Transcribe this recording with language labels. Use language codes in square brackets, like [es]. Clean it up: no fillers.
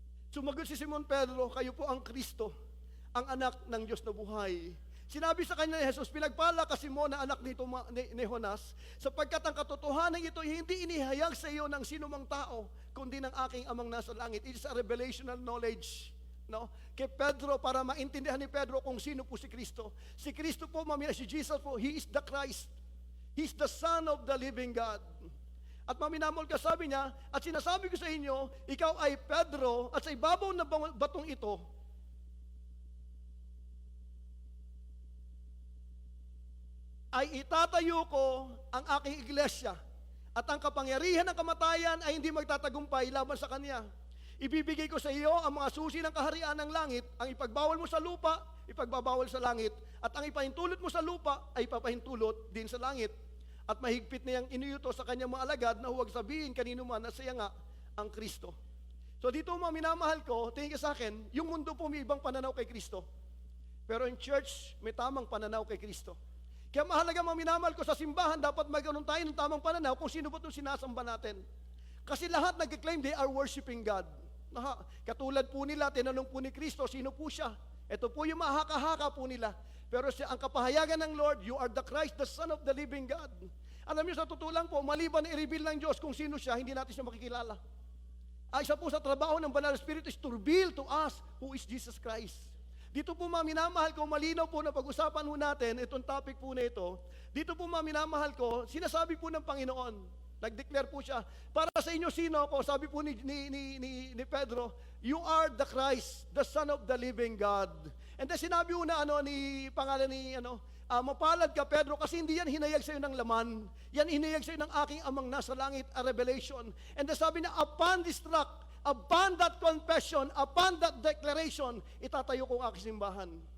[tl] Sumagot si Simon Pedro, kayo po ang Kristo, ang anak ng Diyos na buhay. Sinabi sa kanya ni Jesus, pinagpala ka Simon na anak ni Jonas, sapagkat ang katotohanan ito hindi inihayag sa iyo ng sino mang tao, kundi ng aking amang nasa langit. [en] It is a revelational knowledge. [tl] No? Kay Pedro, para maintindihan ni Pedro kung sino po si Kristo. Si Kristo po, si Jesus po, [en] He is the Christ. He is the Son of the living God. [tl] At maminamol ka, sabi niya, at sinasabi ko sa inyo, ikaw ay Pedro, at sa ibabaw na batong ito, ay itatayo ko ang aking iglesia, at ang kapangyarihan ng kamatayan ay hindi magtatagumpay laban sa kanya. Ibibigay ko sa iyo ang mga susi ng kaharian ng langit, ang ipagbawal mo sa lupa, ipagbabawal sa langit, at ang ipahintulot mo sa lupa, ay ipapahintulot din sa langit. At mahigpit niyang iniuto sa kanyang mga alagad na huwag sabihin kanino man na siya nga ang Kristo. So dito mga minamahal ko, tingin ka sa akin, yung mundo po may ibang pananaw kay Kristo. Pero in church, may tamang pananaw kay Kristo. Kaya mahalaga mga minamahal ko, sa simbahan, dapat magkaroon tayo ng tamang pananaw kung sino ba itong sinasamba natin. Kasi lahat nag-claim [en] they are worshiping God. [tl] Katulad po nila, tinanong po ni Kristo, sino po siya? Ito po yung mahaka-haka po nila. Pero ang kapahayagan ng Lord, [en] you are the Christ, the Son of the living God. [tl] Alam niyo, sa totoo lang po, maliban na i-reveal ng Diyos kung sino siya, hindi natin siya makikilala. Isa po sa trabaho ng Banal na Espiritu [en] is to reveal to us who is Jesus Christ. [tl] Dito po mga minamahal ko, malinaw po na pag-usapan po natin, itong topic po na ito, dito po mga minamahal ko, sinasabi po ng Panginoon, Nag-declare po siya, para sa inyo sino ako? Sabi po ni Pedro, [en] you are the Christ, the Son of the living God. [tl] And then sinabi po na pangalan ni mapalad ka Pedro kasi hindi yan hinayag sa iyo ng laman. Yan hinayag sa iyo ng aking amang nasa langit, a revelation. And then sabi na, [en] upon this rock, upon that confession, upon that declaration, [tl] itatayo ko ang aking simbahan.